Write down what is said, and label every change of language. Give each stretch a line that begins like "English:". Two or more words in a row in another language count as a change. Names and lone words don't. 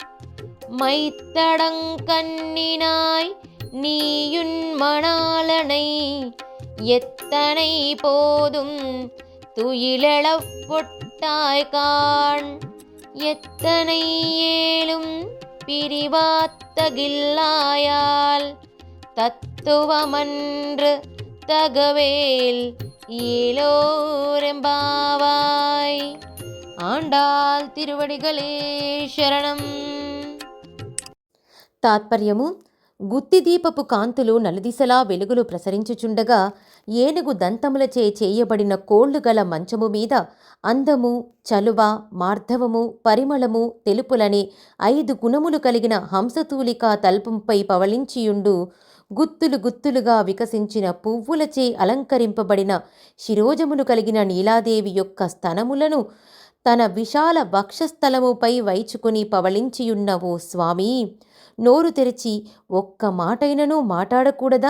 Tamil: மைத்தடங்கண்ணினாய் நீயுன் மணாளனை எத்தனை போதும் துயிலெழப் பொட்டாய் காண் எத்தனை ஏலும் பிரிவாத்தகில்லாயால் தத்துவமன்று தகவேல் ஏலோரெம்பாவாய். ஆண்டாள் திருவடிகளே சரணம்.
Telugu: తాత్పర్యము: గుత్తిదీపపు కాంతులు నలుదిశలా వెలుగులు ప్రసరించుచుండగా ఏనుగు దంతములచే చేయబడిన కోళ్లు గల మంచము మీద అందము, చలువ, మార్ధవము, పరిమళము, తెలుపులనే 5 గుణములు కలిగిన హంసతూలికా తల్పంపై పవళించియుండు గుత్తులు గుత్తులుగా వికసించిన పువ్వులచే అలంకరింపబడిన శిరోజములు కలిగిన నీలాదేవి యొక్క స్తనములను తన విశాల వక్షస్థలముపై వైచుకుని పవళించియున్న ఓ స్వామి, నోరు తెరిచి ఒక్క మాటైనను మాట్లాడకూడదా?